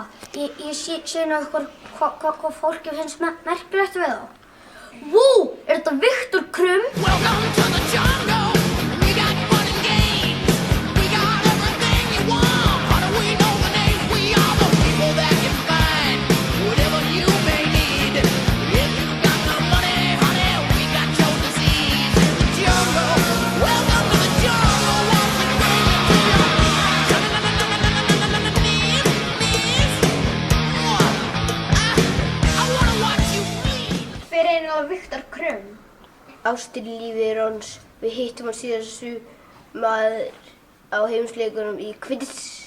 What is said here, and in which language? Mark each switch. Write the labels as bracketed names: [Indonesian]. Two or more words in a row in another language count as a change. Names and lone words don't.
[Icelandic] Ég sé nú hvað fólki finnst merkilegt við þá. Vú, er þetta Viktor Krum? [English] Welcome to the jungle. We got fun and games. We got everything you want. How do we know the names? We are the people that can find whatever you may need. If you got the money, honey, we got your disease. Jungle. Welcome to the jungle. Once we bring you to your [Icelandic] Hver er Viktor Krum? Ástarlífið hans. Við hittum hann síðast maður á heimsleikunum í Quidditch.